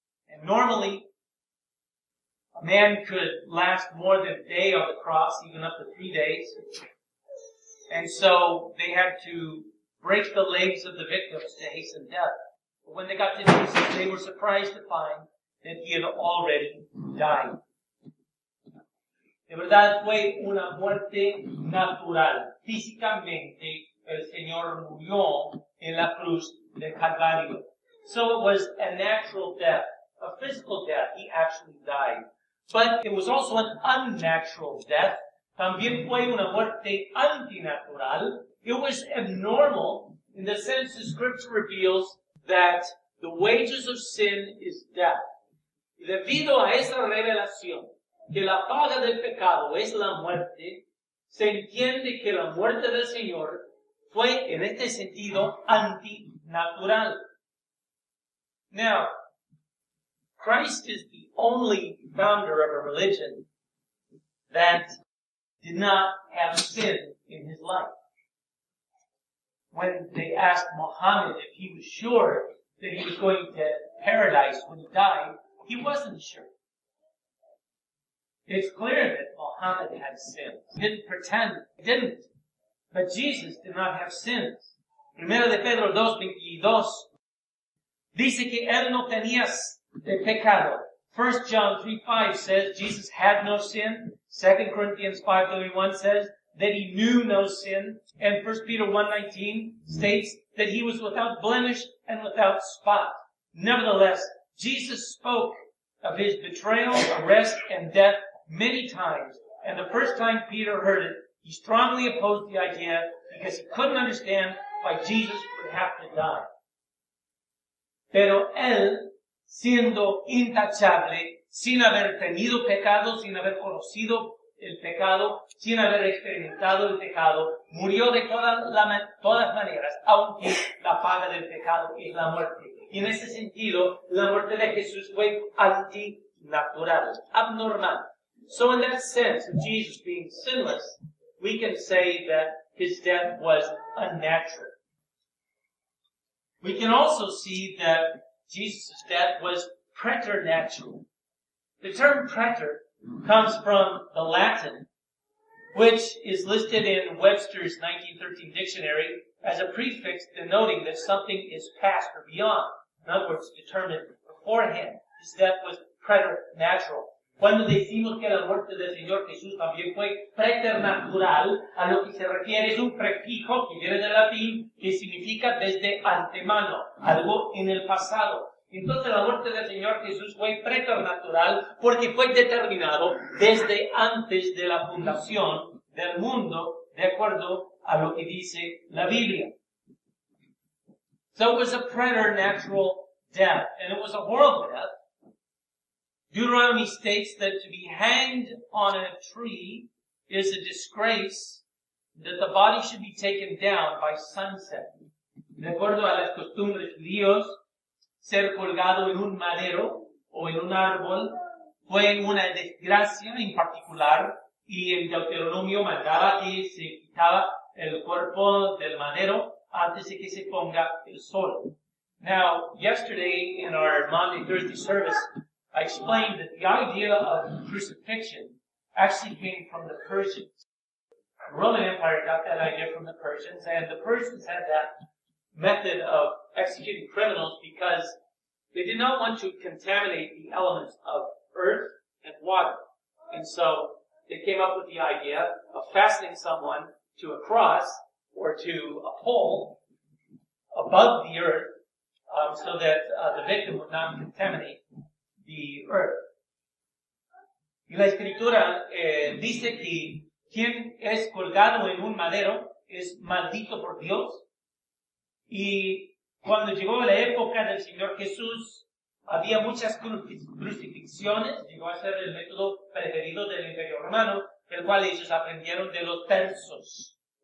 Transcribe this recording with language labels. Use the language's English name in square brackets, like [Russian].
[English] And normally, a man could last more than a day on the cross, even up to 3 days. And so they had to break the legs of the victims to hasten death. But when they got to Jesus, they were surprised to find that he had already died. [Spanish] De verdad fue una muerte natural. Físicamente, el Señor murió en la cruz del Calvario. [English] So it was a natural death, a physical death. He actually died. But it was also an unnatural death. [Spanish] También fue una muerte antinatural. [English] It was abnormal in the sense the Scripture reveals that the wages of sin is death. [Spanish] Y debido a esa revelación, que la paga del pecado es la muerte, se entiende que la muerte del Señor fue en este sentido antinatural. [English] Now, Christ is the only founder of a religion that did not have sin in his life. When they asked Muhammad if he was sure that he was going to paradise when he died, he wasn't sure. It's clear that Muhammad had sins. He didn't pretend he didn't. But Jesus did not have sins. [Spanish] Primero de Pedro 2:22 dice que él no tenía pecado. [English] 1 John 3:5 says Jesus had no sin. 2 Corinthians 5:31 says that he knew no sin. And 1 Peter 1:19 states that he was without blemish and without spot. Nevertheless, Jesus spoke of his betrayal, arrest, and death many times. And the first time Peter heard it, he strongly opposed the idea because he couldn't understand why Jesus would have to die. [Spanish] Pero él, siendo intachable, sin haber tenido pecado, sin haber conocido el pecado, sin haber experimentado el pecado, murió de todas maneras, aunque la paga del pecado es la muerte. Y en ese sentido, la muerte de Jesús fue antinatural, abnormal. [English] So in that sense of Jesus being sinless, we can say that his death was unnatural. We can also see that Jesus' death was preternatural. The term preter comes from the Latin, which is listed in Webster's 1913 dictionary as a prefix denoting that something is past or beyond. In other words, determined beforehand. His death was preternatural. [Spanish] Cuando decimos que la muerte del Señor Jesús también fue preternatural, a lo que se refiere es un prefijo que viene del latín que significa desde antemano, algo en el pasado. Entonces la muerte del Señor Jesús fue preternatural porque fue determinado desde antes de la fundación del mundo, de acuerdo a lo que dice la Biblia. [English] So it was a preternatural death, and it was a horrible death. Deuteronomy states that to be hanged on a tree is a disgrace that the body should be taken down by sunset. [Spanish] De acuerdo a las costumbres judíos, ser colgado en un madero o en un árbol fue una desgracia en particular, y el Deuteronomio mandaba que se quitaba el cuerpo del madero antes de que se ponga el sol. [English] Now, yesterday in our Maundy Thursday service, I explained that the idea of crucifixion actually came from the Persians. The Roman Empire got that idea from the Persians, and the Persians had that method of executing criminals because they did not want to contaminate the elements of earth and water. And so they came up with the idea of fastening someone to a cross or to a pole above the earth so that the victim would not contaminate the earth. [Spanish] Y la Escritura dice que quien es colgado en un madero es maldito por Dios. Y cuando llegó la época del Señor Jesús, había muchas crucifixiones, llegó a ser el método preferido del Imperio Romano, el cual ellos aprendieron de los persos.